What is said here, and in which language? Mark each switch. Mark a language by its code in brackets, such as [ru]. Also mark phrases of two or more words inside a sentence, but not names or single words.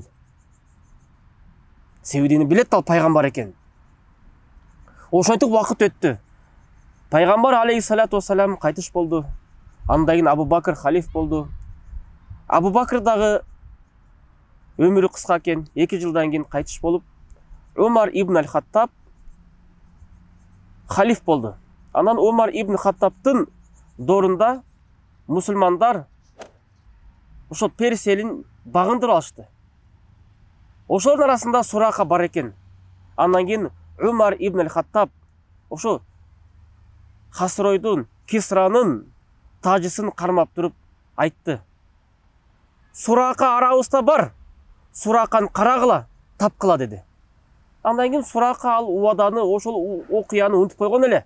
[ky] Себебini билет ал пайгамбар экен. Ошентип убакыт өттү. Пайгамбар [ar] عليه الصلاة والسلام [ky] кайтыш болду. Андан кийин Абу Бакыр халиф болду. Абу Бакыр дагы өмүрү кыска экен, 2 жылдан кийин кайтыш болуп, Умар ибн аль-Хаттаб халиф болду. Анан Умар ибн Хаттабтын дорунда мусулмандар ошо Перс элин багындырып алышты. Ошолордун арасында Сурака бар экен. Андан кийин Умар ибн аль-Хаттаб ошо Хасройдун, Кисранын тажысын кармап туруп айтты: "Сурака арабызда бар. Сураканы карагыла, тапкыла" деди. Андан кийин Сурака ал убаданы, ошол окуяны унутуп койгон эле.